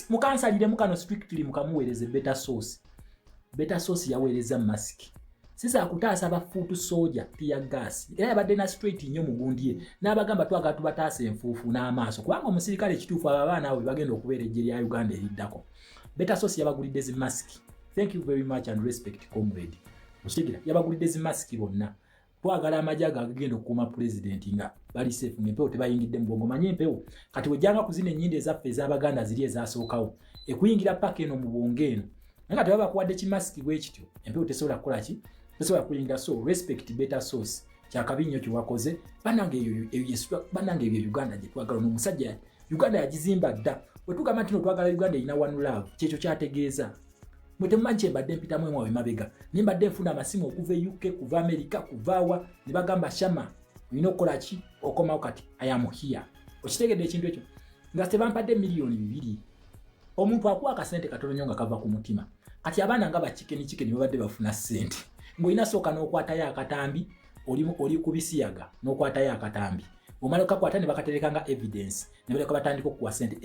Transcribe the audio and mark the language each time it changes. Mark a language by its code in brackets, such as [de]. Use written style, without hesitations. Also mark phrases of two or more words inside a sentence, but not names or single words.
[lg] Mukansaliremu kano strictly mukamuweereze Better Source. Better Source yaweereza mask. Sisa akutaasa ba [en] foot soldier tear gas. [lg] Era yabadde na straight nnyo mu gundi ye. N'abagamba twagala tubataasa enfuufu n'amaaso. Kubanga omusirikale ekituufu abaana abo bagenda okubeera eggye lya Uganda eriddako. Better Source yabagulidde zi mask. [en] Thank you very much and respect comrade. [lg] Mukitegera yabagulidde zi mask bonna. Twagala amajaga agenda okukuuma president nga bali safe ng'empewo tebayingidde mu bwongo. Manye empewo kati wejjanga kuzina ennyinde ezaffe ez'Abaganda ziri ezasookawo. Ekuyingira paka eno mu bwongo eno. Naye kati baba bakuwadde kimasiki bwe kityo. Empewo tesobola kukola ki? Tesobola kuyingira. [en] So respect Better Source. [lg] Kyakabi nnyo kyewakoze. Bannange ebyo Uganda gye twagala n'omusajja Uganda yagizimba dda. Bwe tugamba nti twagala Uganda erina [en] one love, [lg] kyekyo kyategeeza. Mwe temumanyi kye mbadde mpitamu emwawe mabega. Ne mbadde nfuna amasimu okuva UK, kuva America, kuvaawa, ne bagamba Shama, olina okukola ki? Okomawo kati [en] I am here. [lg] Okitegedde ekintu ekyo. Nga tebampadde miliyoni 2. Omuntu akuwa akasente katono nnyo nga kava ku mutima. Kati abaana nga bakikeni babadde bafuna ssente. Ng'olina sooka n'okwatayo akatambi, oli ku bisiyaga n'okwatayo akatambi. Omala okakwata ne bakatereka nga evidence, ne baleka batandika okuwa ssente.